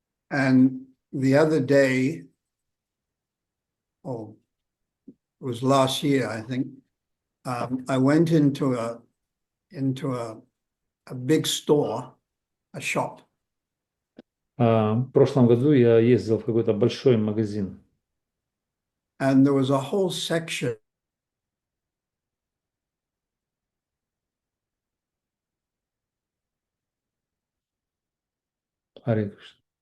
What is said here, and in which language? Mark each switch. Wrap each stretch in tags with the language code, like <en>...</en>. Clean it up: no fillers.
<en>And the other day, it was last year, I think, I went into a big store, a shop.</en> <ru>В прошлом году я ездил в какой-то большой магазин.</ru> <en>And there was a whole section</en> <sa>Харе Кришна.</sa>